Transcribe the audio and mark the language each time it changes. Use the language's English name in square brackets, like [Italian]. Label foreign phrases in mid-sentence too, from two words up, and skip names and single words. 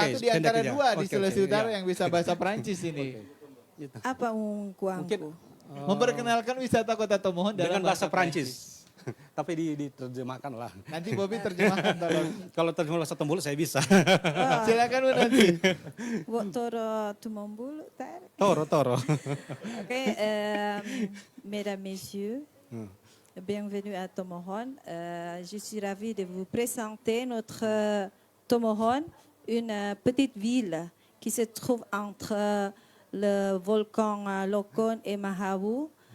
[Indonesian] satu di antara pendek aja. dua di Oke, Sulawesi oke, Utara iya. yang bisa bahasa Prancis ini. Apa Mungkin kuangku? Memperkenalkan wisata Kota Tomohon dalam dengan bahasa Prancis. Tapi diterjemahkan lah. Nanti Bobby terjemahkan tolong. Kalau terjemah bahasa Tombol saya bisa. Silakan Bu Nancy. [Tombulu] Toro Tumombulu, tar. Toro. [French] Ok, mesdames, messieurs, bienvenue à Tomohon. Je suis ravie de vous présenter notre Tomohon, une petite ville qui se trouve entre le volcan Lokon et Mahawu.